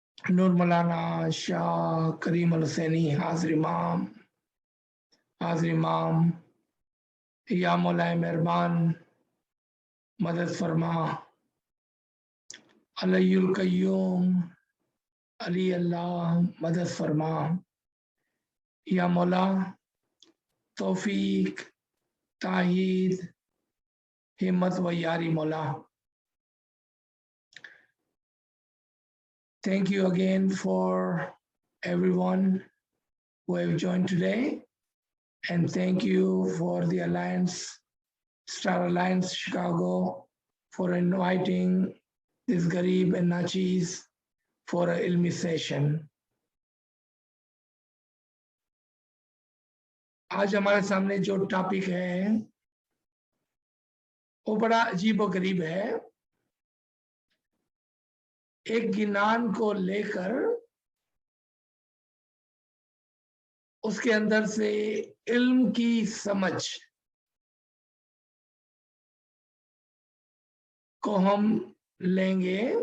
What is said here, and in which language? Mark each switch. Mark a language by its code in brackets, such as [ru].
[hi] नूर मौलाना शाह करीम अल हुसैनी हाजिर इमाम, हाजिर इमाम, या मौलाए मेहरबान मदद फरमा, अलीयुल कय्यूम, अली अल्लाह मदद फरमा, या मौला तौफीक, ताहीद, हिम्मत व यारी मौला। [en] Thank you again for everyone who have joined today, and thank you for the Alliance, Star Alliance Chicago, for inviting this Garib and Nachis for an Ilmi session. [hi] आज हमारे सामने जो टॉपिक है वो बड़ा अजीब और गरीब है। एक गिनान को लेकर उसके अंदर से इल्म की समझ को हम लेंगे,